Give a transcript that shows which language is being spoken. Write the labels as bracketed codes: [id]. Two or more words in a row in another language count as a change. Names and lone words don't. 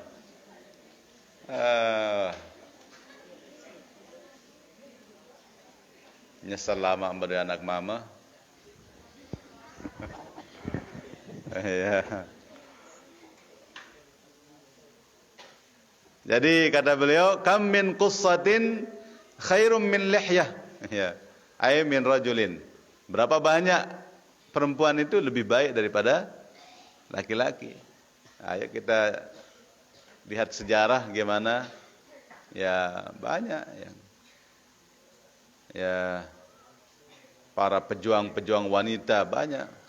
[id] Nyesal lama pada anak mama. Ya. Jadi kata beliau, [ar] kam min qussatin khairum min lihyah. Ya. Ay min rajulin. [id] Berapa banyak perempuan itu lebih baik daripada laki-laki. Ayo kita lihat sejarah gimana. Ya, banyak yang ya para pejuang-pejuang wanita banyak.